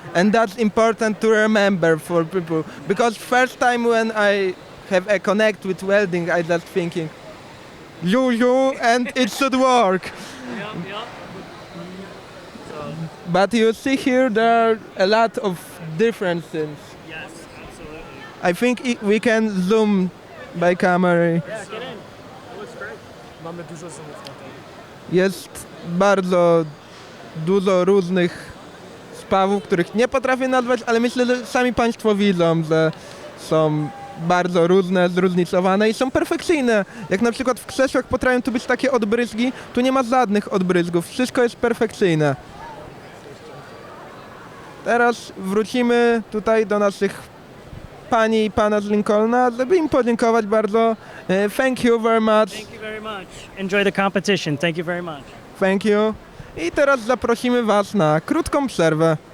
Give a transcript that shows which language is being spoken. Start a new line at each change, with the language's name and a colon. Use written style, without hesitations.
English: And that's important to remember for people. Because first time when I have a connect with welding, I just thinking, you, and it should work. But you see here, there are a lot of differences. Yes, absolutely. I think we can zoom by camera. Yeah, get in. That looks great.
Polish: Mamy dużo zoomów na tym. Jest bardzo dużo różnych spawów, których nie potrafię nazwać, ale myślę, że sami Państwo widzą, że są bardzo różne, zróżnicowane i są perfekcyjne. Jak na przykład w krzesłach potrafią tu być takie odbryzgi, tu nie ma żadnych odbryzgów, wszystko jest perfekcyjne. Teraz wrócimy tutaj do naszych pani i pana z Lincolna, żeby im podziękować bardzo.
English: Thank you very much. Thank you very much. Enjoy the competition. Thank you very much. Thank you.
Polish: I teraz zaprosimy Was na krótką przerwę.